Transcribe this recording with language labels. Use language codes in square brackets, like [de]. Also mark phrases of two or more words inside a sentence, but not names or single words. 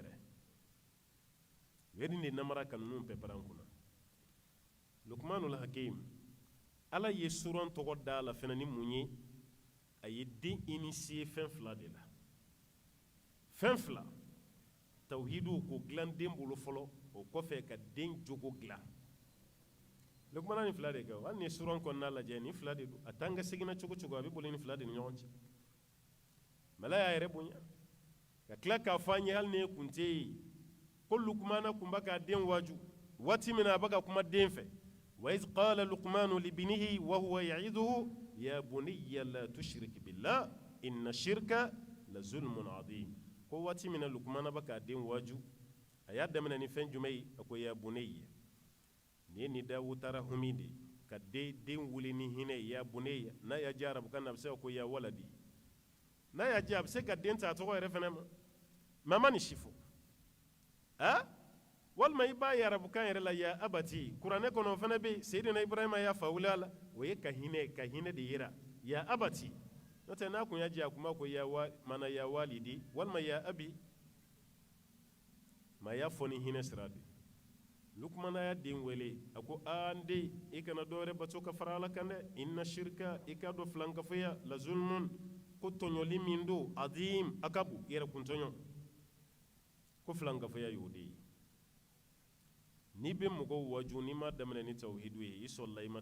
[bm] yɛrɛ u ye nin de namara ka ninnu pɛpɛrɛ an kunna Lukmanul Hakim ala ye suran tɔgɔ da la fana ni mun ye a ye den initié fɛn fila de la fɛn fila tawhidu ko dilan den bolo fɔlɔ o kɔfɛ ka den jogo dilan Lukmana ni fila de kɛ hali ni suran kɔnɔna lajɛ ni fila de don a t'an ka seginna cogo cogo a bɛ boli ni fila de ni ɲɔgɔn cɛ mala y'a yɛrɛ bonya ka tila k'a fɔ an ye hali ni kun tɛ yen ko Lukmana tun bɛ k'a den waaju waati min na a bɛ ka kuma den fɛ [ar] وإذ قال لقمان لابنه وهو يعظه يا بني لا تشرك بالله إن الشرك لظلم عظيم [bm] ko waati min na Lukmana bɛ k'a den waaju a y'a daminɛ ni fɛn jumɛn ye a ko [ar] يا بني [bm] ni ye ni dawu taara humi de ka den wuli ni hinɛ [ar] يا بني [bm] n'a y'a diya arabukan na a bɛ se ka ko [ar] يا ولدي [bm] n'a y'a diya a bɛ se ka den ta a tɔgɔ yɛrɛ fana ma mais a ma nin si fɔ walima i b'a ye arabukan yɛrɛ la [ar] يا أبت [bm] kuranɛ kɔnɔ o fana bɛ yen Seydina Ibrahima y'a fa wuli a la o ye ka hinɛ de yira [ar] يا أبت [bm] n'o tɛ n'a kun y'a diya a kun b'a ko [ar] يا والدي [bm] walima [ar] يا أبي [bm] mais a y'a fɔ ni hinɛ sira de Lukmana y'a den wele a ko n den i kana dɔwɛrɛ bato ka fara ala kan dɛ [ar] إن الشرك [bm] i k'a dɔn filankafoya [ar] لظلم [bm] ko tɔɲɔli min don adim a ka bon yɛrɛ kun tɔɲɔ ko filankafoya y'o de ye n'i bɛ mɔgɔw waaju n'i ma daminɛ ni tawhidu ye i sɔrɔla i ma